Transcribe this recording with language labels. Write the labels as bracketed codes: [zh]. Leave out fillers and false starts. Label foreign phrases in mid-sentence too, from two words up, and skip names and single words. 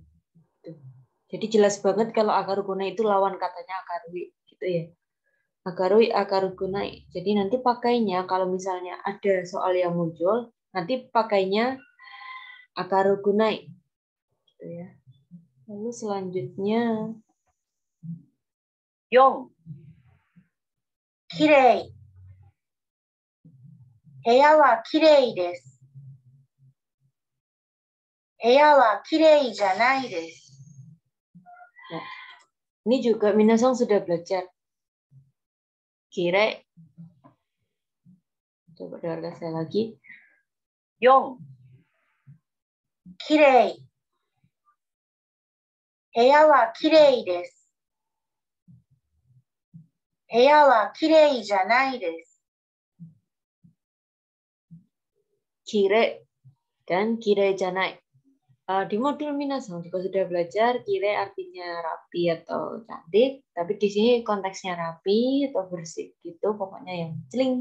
[id] Jadi jelas banget kalau akarukunai itu lawan katanya akarui gitu ya. [ja] 明るい、明るくない. [id] Jadi nanti pakainya kalau misalnya ada soal yang muncul, nanti pakainya akarukunai. Gitu ya. Lalu selanjutnya [ja] 4、きれい。部屋はきれいです。部屋はきれいじゃないです。 [id] ini juga Minasang sudah belajar. Kire. Coba dengarkan saya lagi. [ja] 4、きれい。部屋はきれいです。部屋はきれいじゃないです。 [id] Kire dan [ja] きれいじゃない. [id] Di modul Minasang juga sudah belajar kire artinya rapi atau cantik, tapi di sini konteksnya rapi atau bersih gitu, pokoknya yang celing.